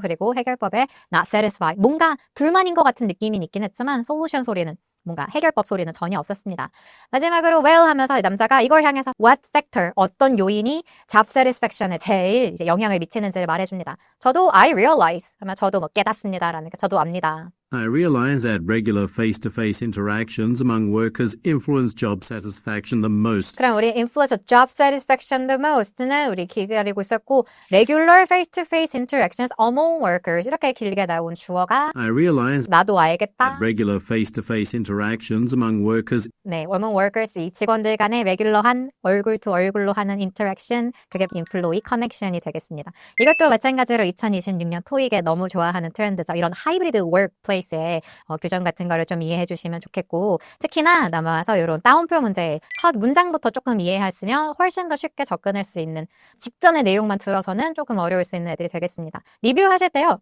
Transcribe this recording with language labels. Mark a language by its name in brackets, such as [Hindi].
[Korean] 그리고 해결법에 [English] not satisfied, [Korean] 뭔가 불만인 것 같은 느낌이 있긴 했지만 solution 소리는 뭔가 해결법 소리는 전혀 없었습니다. 마지막으로 well 하면서 남자가 이걸 향해서 what factor, 어떤 요인이 job satisfaction에 제일 이제 영향을 미치는지를 말해줍니다. 저도 [English] I realize [Korean] 하면 저도 뭐 깨닫습니다. 라는 게 저도 압니다. [English] I realize that regular face-to-face interactions among workers influence job satisfaction the most. [Korean] 그럼 우리 [English] influence job satisfaction the most [Korean] 는 우리 기다리고 있었고 [English] regular face-to-face interactions among workers [Korean] 이렇게 길게 나온 주어가 [English] I realize [Korean] 나도 알겠다. [English] that regular face-to-face interactions among workers [Korean] 네, [English] among workers [Korean] 이 직원들 간의 레귤러한 얼굴 투 얼굴로 하는 interaction 그게 employee connection이 되겠습니다. 이것도 마찬가지로 2026년 토익에 너무 좋아하는 트렌드죠. 이런 하이브리드 workplace의 규정 같은 거를 좀 이해해 주시면 좋겠고 특히나 넘어와서 이런 따옴표 문제 첫 문장부터 조금 이해했으면 훨씬 더 쉽게 접근할 수 있는 직전의 내용만 들어서는 조금 어려울 수 있는 애들이 되겠습니다. 리뷰하실 때요.